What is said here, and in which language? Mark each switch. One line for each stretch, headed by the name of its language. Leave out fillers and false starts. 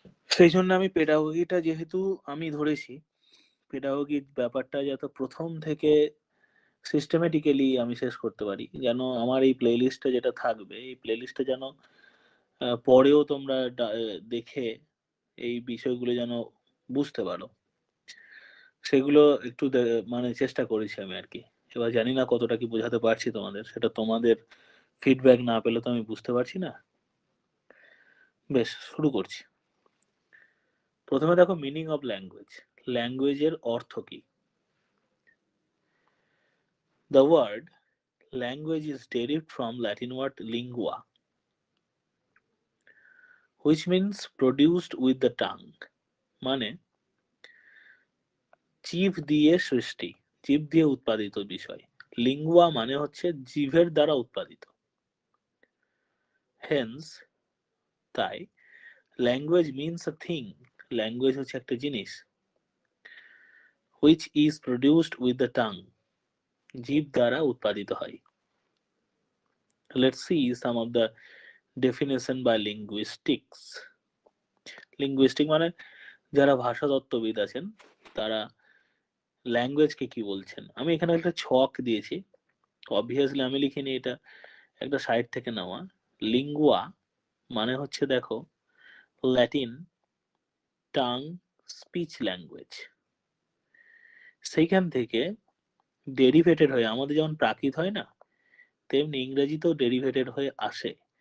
Bangla: সেই জন্য আমি পেডাগোগিটা যেহেতু আমি ধরেছি, পেডাগোগি ব্যাপারটা যাতে প্রথম থেকে সিস্টেমেটিক্যালি আমি শেষ করতে পারি, যেন আমার এই প্লে লিস্টে যেটা থাকবে, এই প্লে লিস্টে যেন পরেও তোমরা দেখে এই বিষয়গুলো যেন বুঝতে পারো, সেগুলো একটু মানে চেষ্টা করেছি আমি আর কি। এবার জানি না কতটা কি বোঝাতে পারছি তোমাদের, সেটা তোমাদের ফিডব্যাক না পেলে তো আমি বুঝতে পারছি না। বেশ, শুরু করছি। প্রথমে দেখো মিনিং অফ ল্যাঙ্গুয়েজ, ল্যাঙ্গুয়েজের অর্থ কি।
English: the word language is derived from Latin word lingua, which means produced with the tongue,
Bangla: মানে জিভ দিয়ে সৃষ্টি, জিভ দিয়ে উৎপাদিত বিষয়। লিঙ্গুয়া মানে হচ্ছে জিভের দ্বারা উৎপাদিত।
English: hence, তাই, language means a thing,
Bangla: language হচ্ছে একটা জিনিস,
English: which is produced with the tongue,
Bangla: জিভ দ্বারা উৎপাদিত হয়।
English: Let's see some of the definition by linguistics.
Bangla: Linguistic মানে যারা ভাষা তত্ত্ববিদ আছেন, তারা ল্যাঙ্গুয়েজকে কি বলছেন। আমি এখানে একটা ছক দিয়েছি, অবভিয়াসলি আমি লিখিনি, এটা একটা সাইট থেকে নেওয়া। লিঙ্গুয়া মানে হচ্ছে দেখো ল্যাটিন টাং, স্পিচ ল্যাঙ্গুয়েজ, সেইখান থেকে ডেরিভেটেড হয়ে, আমাদের যেমন প্রাকৃত হয় না, তেমনি ইংরেজিতেও ডেরিভেটেড হয়ে আসে।